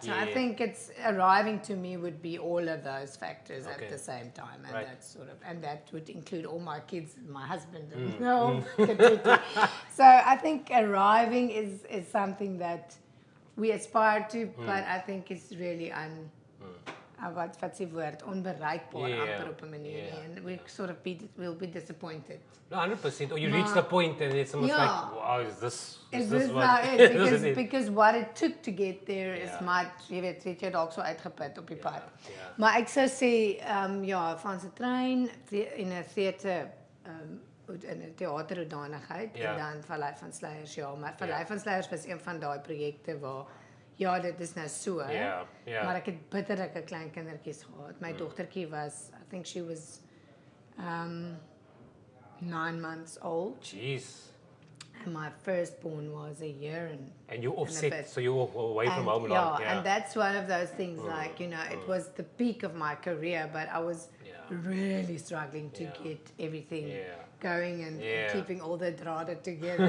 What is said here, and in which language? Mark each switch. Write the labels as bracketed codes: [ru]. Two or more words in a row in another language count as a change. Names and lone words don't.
[en] So I think it's arriving to me would be all of those factors at the same time, and that would include all my kids, my husband, and so I think arriving is something that we aspire to, but I think it's really what's the word, [af] onbereikbaar amper op 'n manier nie, [en] and we sort of will be disappointed. No, 100%. Or you reach the point and it's almost like, wow, is this what? Now it? Because what it took to get there is much, [af] jy weet jy dalk so uitgeput op die pad. Maar ek sou sê, van se trein in 'n theater, in 'n teaterhoedanigheid, en dan Vallei van Sleiers, maar Vallei van Sleiers was een van daai projekte waar dit is nou so, maar ek het bitterlike klein kindertjies gehad. [en] My dogtertjie was, I think she was 9 months old. Jeez. And my firstborn was a year and you offset, bit. so you were away from home long. And that's one of those things, like, it was the peak of my career, but I was really struggling to get everything going and keeping all the drama together.